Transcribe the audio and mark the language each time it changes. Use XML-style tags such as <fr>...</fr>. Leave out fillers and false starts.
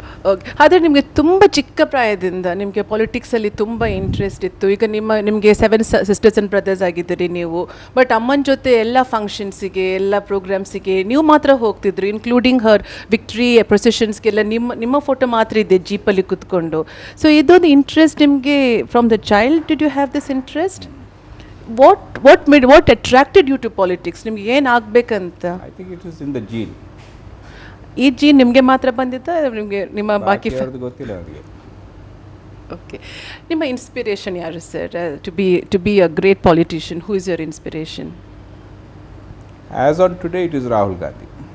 <kn>Okay, ಆದರೆ ನಿಮಗೆ ತುಂಬ ಚಿಕ್ಕ ಪ್ರಾಯದಿಂದ ನಿಮಗೆ ಪಾಲಿಟಿಕ್ಸಲ್ಲಿ ತುಂಬ ಇಂಟ್ರೆಸ್ಟ್ ಇತ್ತು. ಈಗ ನಿಮಗೆ 7 ಸಿಸ್ಟರ್ಸ್ ಆ್ಯಂಡ್ ಬ್ರದರ್ಸ್ ಆಗಿದ್ದೀರಿ ನೀವು, ಬಟ್ ಅಮ್ಮನ ಜೊತೆ ಎಲ್ಲ ಫಂಕ್ಷನ್ಸಿಗೆ, ಎಲ್ಲ ಪ್ರೋಗ್ರಾಮ್ಸಿಗೆ ನೀವು ಮಾತ್ರ ಹೋಗ್ತಿದ್ರು,</kn> <en>including her victory ಪ್ರೊಸೆಷನ್ಸ್ಗೆಲ್ಲ</en> <kn>ನಿಮ್ಮ ಫೋಟೋ ಮಾತ್ರ ಇದೆ ಜೀಪಲ್ಲಿ ಕುತ್ಕೊಂಡು.</kn> <en>so</en> <kn>ಇದೊಂದು ಇಂಟ್ರೆಸ್ಟ್ ನಿಮಗೆ</kn> <en>From the child. Did you have this interest? What attracted you to politics?</en> <kn>ನಿಮ್ಗೆ ಏನು ಆಗಬೇಕಂತ?</kn> <en>I think it is in the gene.</en> <kn>ಈ ಜೀನ್ ನಿಮಗೆ ಮಾತ್ರ ಬಂದಿತ್ತಾ, ನಿಮಗೆ ನಿಮ್ಮ ಬಾಕಿ ಗೊತ್ತಿಲ್ಲ ಅವರಿಗೆ? ಓಕೆ, ನಿಮ್ಮ ಇನ್ಸ್ಪಿರೇಷನ್ ಯಾರು sir</kn> <en>To be a great politician? Who is your inspiration? As on today it is Rahul Gandhi.</en>